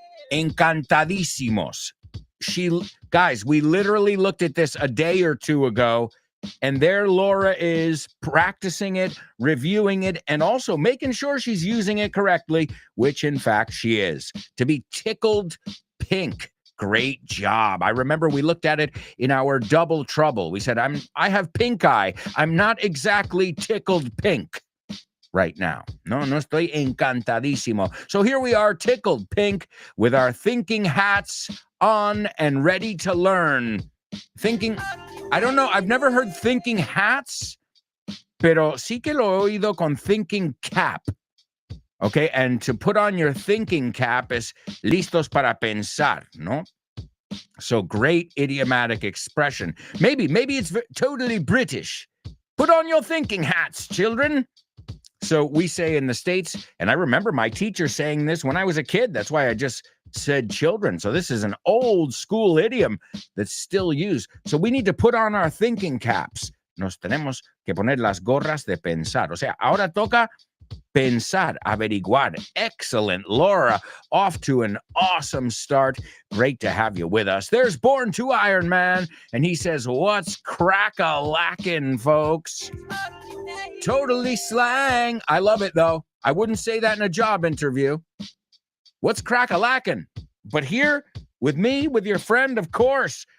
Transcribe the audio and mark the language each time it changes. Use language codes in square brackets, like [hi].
[en] Encantadísimos. Guys, we literally looked at this a day or two ago, and there Laura is practicing it, reviewing it, and also making sure she's using it correctly, which in fact she is. To be tickled pink. Great job. I remember we looked at it in our double trouble. We said, I have pink eye. I'm not exactly tickled pink right now. [es] No estoy encantadísimo. [en] So here we are, tickled pink, with our thinking hats on and ready to learn. Thinking, I don't know, I've never heard thinking hats, [es] pero sí que lo he oído con [en] thinking cap. Okay, and to put on your thinking cap is [es] listos para pensar, no? [en] So great idiomatic expression. Maybe it's totally British. Put on your thinking hats, children. So we say in the States, and I remember my teacher saying this when I was a kid. That's why I just said children. So this is an old school idiom that's still used. So we need to put on our thinking caps. [es] Nos tenemos que poner las gorras de pensar. O sea, ahora toca pensar, averiguar. [en] Excellent, Laura. Off to an awesome start. Great to have you with us. There's Born to Iron Man, and he says, what's crack-a-lackin', folks? Totally slang. I love it, though. I wouldn't say that in a job interview. What's crack-a-lackin'? But here, with me, with your friend, of course.